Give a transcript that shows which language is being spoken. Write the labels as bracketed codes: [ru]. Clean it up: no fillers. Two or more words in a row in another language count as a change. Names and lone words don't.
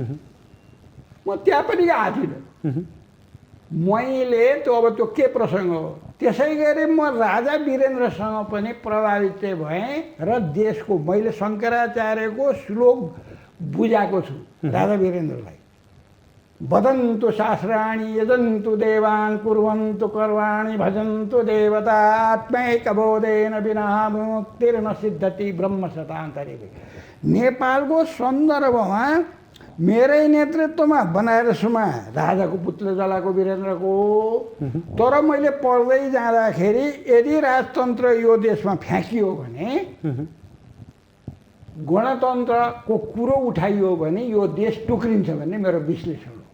[ne] म त्यहाँ पनि गएको थिइनँ। मैले अब त्यो के प्रसङ्ग हो। त्यसै गरी म राजा वीरेन्द्रसँग पनि प्रभावित चाहिँ भएँ र देशको मैले शङ्कराचार्यको श्लोक बुझाएको छु राजा वीरेन्द्रलाई। [sa] वदन्तु शास्त्राणि यजन्तु देवान् कुर्वन्तु कर्माणि भजन्तु देवता आत्मैकबोधेन विना मुक्तिर्न सिद्धति ब्रह्म शतान्तरे। [ne] नेपालको सन्दर्भमा मेरै नेतृत्वमा बनारसमा राजाको पुतले जलाएको वीरेन्द्रको। तर मैले पढ्दै जाँदाखेरि यदि राजतन्त्र यो देशमा फ्याँकियो भने, गणतन्त्रको कुरो उठाइयो भने यो देश टुक्रिन्छ भन्ने मेरो विश्लेषण हो।